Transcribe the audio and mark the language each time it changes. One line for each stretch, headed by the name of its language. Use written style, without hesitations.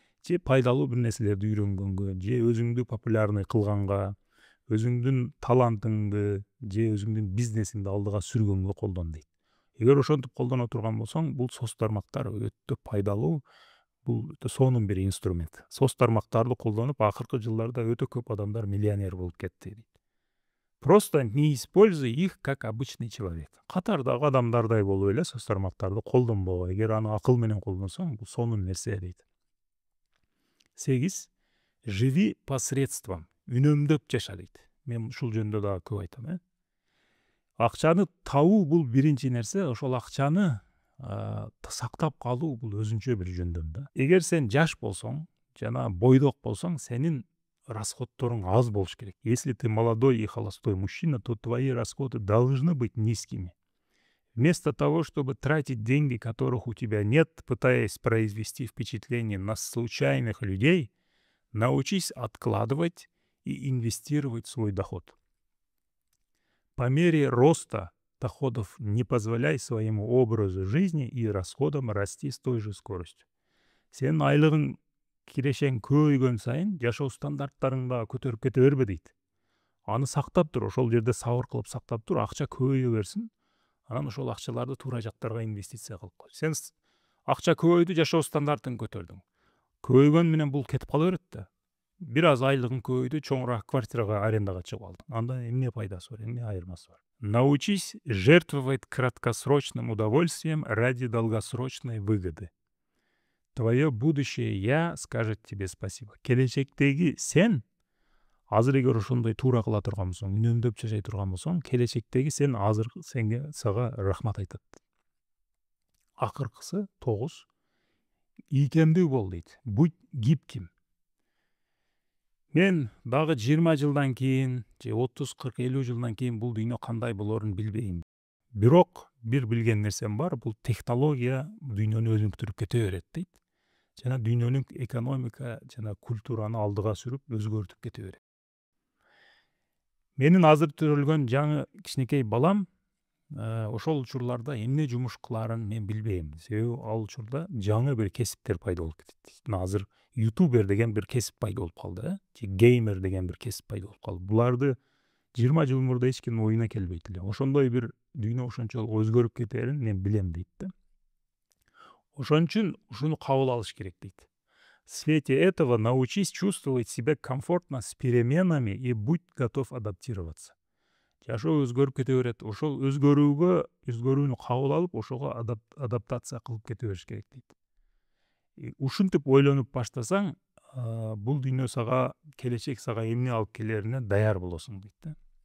Kyrgyz: же пайдалуу бир нерселерди үйрөнгөнгө, же өзүңдү популярный кылганга, өзүңдүн талантыңды же өзүңдүн бизнесиңди алдыга сүргөнгө колдон дейт. Эгер ошентип колдоно турган болсоң, бул соц тармактар өтө пайдалуу, бул өтө сонун бир инструмент. Соц тармактарды колдонуп, акыркы жылдарда өтө көп адамдар миллионер болуп кетти дейт.
Russian: Просто не используй их как обычный человек.
Kyrgyz: Катардагы адамдардай болуп эле соц тармактарды колдонбогу. Эгер аны акыл менен колдонсоң, бул сонун нерсе дейт. 8.
Russian: Живи посредством.
Kyrgyz: Үнөмдөп жаша дейт. Мен ушул жөнүндө дагы көп айтам. Акчаны табуу бул биринчи нерсе, ошол акчаны сактап калуу бул өзүнчө бир жөндөм да. Эгер сен жаш болсоң, жана бойдок болсоң, сенин расходторуң аз болуш керек.
Russian: Если ты молодой и холостой мужчина, то твои расходы должны быть низкими. Вместо того, чтобы тратить деньги, которых у тебя нет, пытаясь произвести впечатление на случайных людей, научись откладывать и инвестировать в свой доход. По мере роста доходов не позволяй своему образу жизни и расходам расти с той же скоростью.
Kyrgyz: Сен айлыгың кирешең көбөйгөн сайын жашоо стандарттарың да көтөрүп кете бербе дейт. Аны сактап тур, ошол жерде сабыр кылып сактап тур, акча көбөйө берсин. Анан ошол акчаларды туура жактарга инвестиция кылып кой. Сен акча көбөйдү, жашоо стандартын көтөрдүң. Көбөйгөн менен бул кетип кала берет да. Бир аз айлыгың көбөйдү, чоңураак квартирага арендага чыгып алдың. Анда эмне пайдасы бар, эмне айырмасы бар?
Russian: Научись жертвовать краткосрочным удовольствием ради долгосрочной выгоды. Твое будущее я скажет тебе спасибо.
Kyrgyz: Келечектеги сен, азыр эгер ошондой туура кыла турган болсоң, үнөмдөп жашай турган болсоң, келечектеги сен азыр сага рахмат айтат. Акыркысы 9. Ийкемдүү бол дейт.
Russian: Будь гибким.
Kyrgyz: Мен дагы 20 жылдан кийин, же 30, 40, 50 жылдан кийин бул дүйнө кандай болорун билбейм. Бирок бир билген нерсем бар, бул технология дүйнөнү өзгөртүп кете берет дейт. Жана дүйнөнүн экономика жана культураны алдыга сүрүп, өзгөртүп кете берет. Менин азыр төрөлгөн жаңы кичинекей балам ошол учурларда эмне жумуш кылаарын мен билбейм. Себеби ал учурда жаңы бир кесиптер пайда болуп кетет. Азыр ютубер деген бир кесип пайда болуп калды, же геймер деген бир кесип пайда болуп калды. Буларды 20 жыл мурда эч кимдин оюна келбейт эле. Ошондой бир дүйнө ошончолук өзгөрүп кетерин мен билем дейт да. Ошон үчүн ушуну кабыл алыш керек дейт.
Russian: В свете этого научись чувствовать себя комфортно с переменами и будь готов адаптироваться.
Kyrgyz: Жашоо өзгөрүп кете берет. Ошол өзгөрүүнү кабыл алып, ошого адаптация кылып кете бериш керек дейт. Ушинтип ойлонуп баштасаң, бул дүйнө сага, келечек сага эмне алып келерине даяр болосуң дейт да.